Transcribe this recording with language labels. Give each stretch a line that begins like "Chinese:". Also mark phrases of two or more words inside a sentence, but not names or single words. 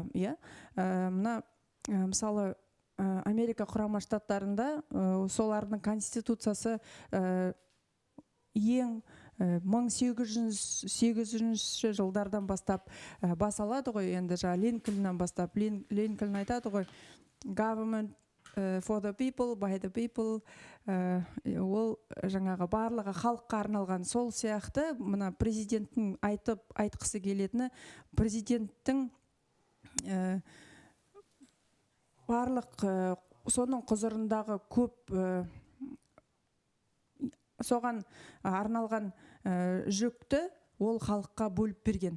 Kazakh: Мына мысалы Америка құрама штаттарында солардың конституциясы ең 1808 жылдардан бастап басалады ғой, енді Линкольннан бастап. Линкольн айтады ғой,
English: government for the people, by the people.
Kazakh: Ол жаңағы барлығы халыққа арналған. Сол сияқты мына президенттің айтқысы келетіні, президенттің барлық соның құзырындағы көп соған арналған жүкті ол халыққа бөліп берген.